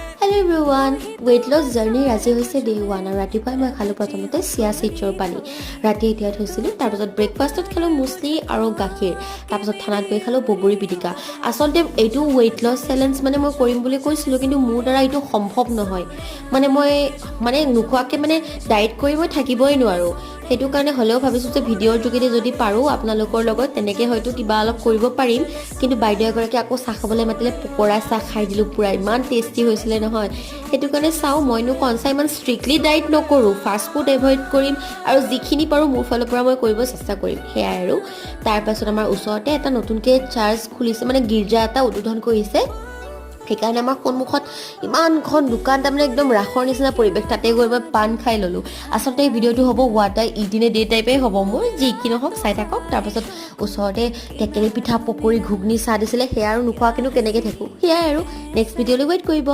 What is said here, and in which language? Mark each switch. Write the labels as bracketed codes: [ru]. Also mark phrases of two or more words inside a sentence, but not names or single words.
[en] Hello everyone, weight loss journey [as] আজি হৈছে day 1 আৰু ৰাতিপুৱাই মই খালো প্ৰথমতে [en] chia seedৰ [as] পানী ৰাতি তিয়াই থৈছিলো তাৰ পিছত ব্ৰেকফাষ্টত খালো মুছলি আৰু গাখীৰ তাৰ পিছত থানাত গৈ খালো বগৰী পিটিকা আসলতে এইটো [en] weight loss challenge [as] মানে মই কৰিম বুলি কৈছিলো কিন্তু মোৰ দ্বাৰা এইটো সম্ভৱ নহয় মই নুখোৱাকে ডায়েট কৰি মই থাকিবই নোৱাৰো সেইটো কাৰণে হলেও ভাবিছো যে ভিডিঅ'ৰ যোগেদি যদি পাৰো আপোনালোকৰ লগত তেনেকে হয়তো কিবা অলপ কৰিব পাৰিম কিন্তু বাইদেউ এগৰাকী আকৌ চাহ খাবলৈ মাতিলে পকৰা চাহ খাই দিলো পুৰা ইমান টেষ্টি হৈছিলে নহয় সেইটো কাৰণে চাও মইনো কনচা ইমান [en] strictly diet [as] নকৰো [en] fast food avoid [as] কৰিম আৰু যিখিনি পাৰো মোৰ ফালৰ পৰা মই কৰিব চেষ্টা কৰিম হেয়াই আৰু তাৰ পাছত আমাৰ ওচৰতে এটা নতুনকৈ চাৰ্চ খুলিছে গীৰ্জা এটা উদ্বোধন কৰিছে সেইকাৰণে আমাৰ সন্মুখত ইমানখন দোকান তাৰমানে একদম ৰাখৰ নিচিনা পৰিৱেশ তাতে গৈ মই পান খাই ললো আচলতে এই ভিডিঅ'টো হ'ব [en] what I eat in a day [as] টাইপে হ'ব মোৰ যি কি নহওক চাই থাকক তাৰপাছত ওচৰতে টেকেলি পিঠা পকৰি ঘুগনি চাহ দিছিলে সেয়া আৰু নোখোৱা কিন্তু কেনেকৈ থাকোঁ সেয়াই আৰু [en] next videoলৈ [as] ৱেইট কৰিব